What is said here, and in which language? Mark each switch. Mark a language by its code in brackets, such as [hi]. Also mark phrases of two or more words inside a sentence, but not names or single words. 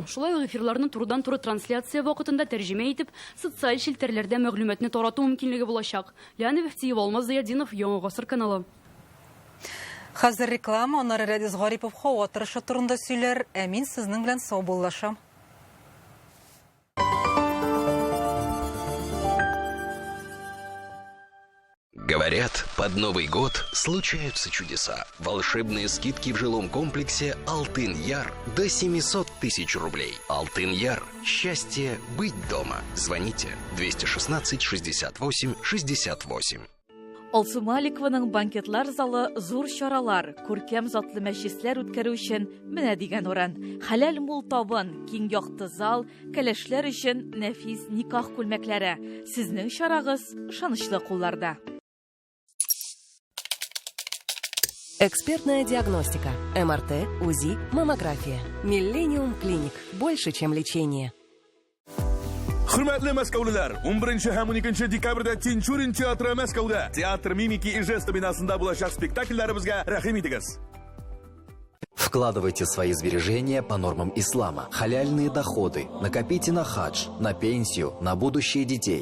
[tt] Шулай ук эфирларны турыдан-туры трансляция вакытында тәрҗемә итеп, социаль челтәрләрдә мәгълүматны тарату мөмкинлеге булачак. Леонид Вехтиев, Алмаз Заядинов, Яңа гасыр каналы. Хәзер реклама, аннары Рәдис Гарипов һава торышы турында сөйләр, ә мин сезнең белән сау булышам. [ru] Говорят, под Новый год случаются чудеса. Волшебные скидки в жилом комплексе «Алтын-Яр» до 700 тысяч рублей. «Алтын-Яр» – счастье быть дома. Звоните 216 68 68. [tt] Алсу Маликованың банкетлар залы зур чаралар, күркәм затлы мәҗлесләр үткәрү өчен менә дигән урын. Хәләл мул табын, киң якты зал, кәләшләр өчен нәфис никах күлмәкләре. Сезнең чарагыз ышанычлы кулларда. [ru] Экспертная диагностика. МРТ, УЗИ, маммография. Millennium Clinic. Больше, чем лечение. [tt] Hürmetli Мәскәүлеләр, 11 һәм 12 декабрьдә Тинчурин театры Мәскәүдә. Театр мимики и жесты бинасында булачак спектакльләребезгә рәхим итегез. [ru] Вкладывайте свои сбережения по нормам ислама. Халяльные доходы. Накопите на хадж, на пенсию, на будущее детей.